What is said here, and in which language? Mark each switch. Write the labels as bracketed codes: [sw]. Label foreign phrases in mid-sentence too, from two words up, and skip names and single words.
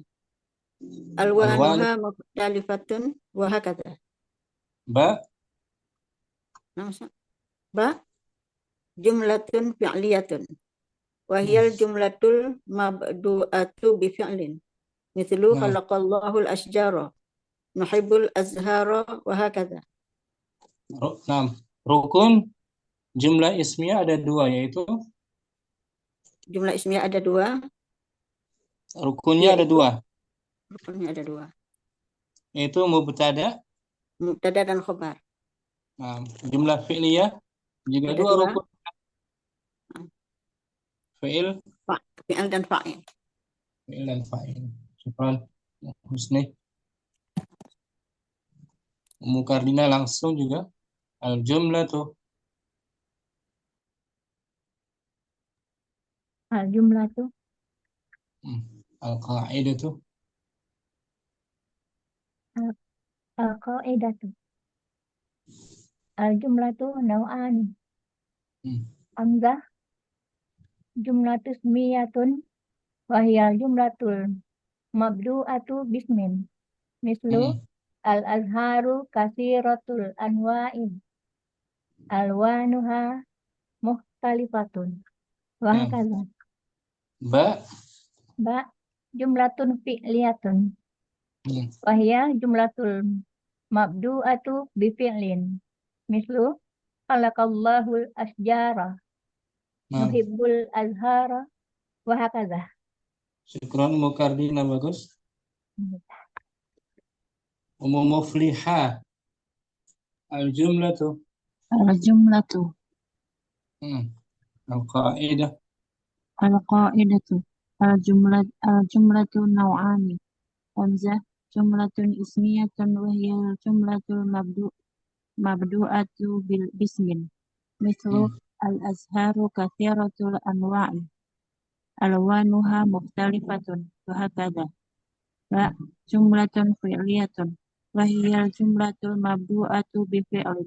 [ar] ألوانها مختلفة وهكذا. باء. باء جملة فعلية. وهي الجملة المبدوءة بفعل. مثل خلق الله الأشجار. نحب الأزهار وهكذا. [id] Rukun [ar] جملة اسمية [id] ada dua, yaitu [ar] جملة اسمية [id] ada dua. rukunnya ada dua. Rukunnya ada dua. Yaitu mubtada. Mubtada dan khobar. [ar] جملة فعلية [id] juga Ada dua dua. rukun. Fi'il. Fi'il dan fa'il. Fi'il dan fa'il. Syukran. Husni. Mukardina langsung juga. [ar] الجملة. الجملة. القاعدة. القاعدة. الجملة نوعان. همزة جملة اسمية وهي الجملة المبدوءة باسم. مثل الأزهار كثيرة الأنواع. ألوانها مختلفة. وهكذا. باء. باء جملة فعلية. وهي الجملة المبدوءة بفعل. مثل خلق الله الأشجار. نحب الأزهار وهكذا. [id] Syukran Mukardina, bagus. Mufliha. [ar] الجملة. الجملة. القاعدة. القاعدة. الجملة نوعان. همزة جملة اسمية وهي جملة المبدوءة بالاسم. مثل الأزهار كثيرة الأنواع. ألوانها مختلفة وهكذا. باء جملة فعلية وهي الجملة المبدوءة بفعل.